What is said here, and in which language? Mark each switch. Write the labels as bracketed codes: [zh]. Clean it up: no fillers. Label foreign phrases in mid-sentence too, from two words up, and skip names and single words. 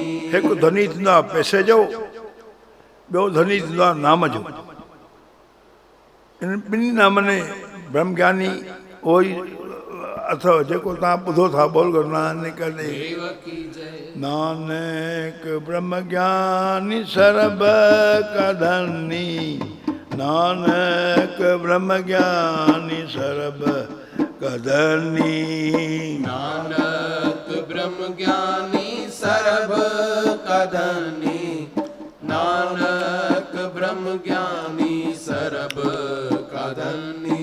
[sd] हिकु धनी थींदो आहे पैसे जो, ॿियो धनी थींदो आहे नाम जो। इन ॿिन्ही नामनि ब्रह्म ज्ञानी उहो ई अथव जेको तव्हां ॿुधो था। [hi] बोल गुरु नानक देव की जय। नानक ब्रह्म ज्ञानी सर्ब का धनी, नानक ब्रह्म ज्ञानी सर्ब का धनी, नानक ब्रह्म ज्ञानी सर्ब का धनी, नानक ब्रह्म ज्ञानी सर्ब का धनी।